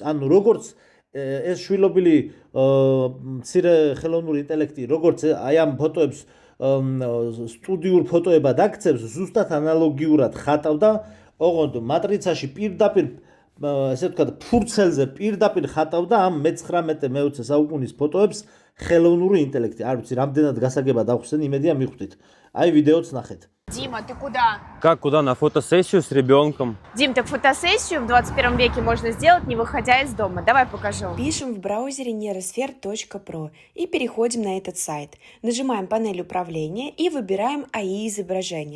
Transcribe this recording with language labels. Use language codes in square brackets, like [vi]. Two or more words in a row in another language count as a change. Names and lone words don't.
[ka] ანუ როგორც ეს შვილობილი მცირე ხელოვნური ინტელექტი, როგორც აი ამ ფოტოებს სტუდიურ ფოტოებად აქცევს, ზუსტად ანალოგიურად ხატავდა ოღონდ მატრიცაში პირდაპირ ესე ვთქვათ ფურცელზე პირდაპირ ხატავდა ამ მე-19-მე-20 საუკუნის фотоებს ხელოვნური ინტელექტი. არ ვიცი, რამდენად გასაგებად ახსენ, იმედია მიხვდით. აი ვიდეოც ნახეთ. [ru] Дима, ты куда? Как куда? На фотосессию с ребенком. Дим, так фотосессию в 21 веке можно сделать, не выходя из дома. Давай покажу. Пишем в браузере neurosphere.pro и переходим на этот сайт. Нажимаем панель управления и выбираем АИ изображения.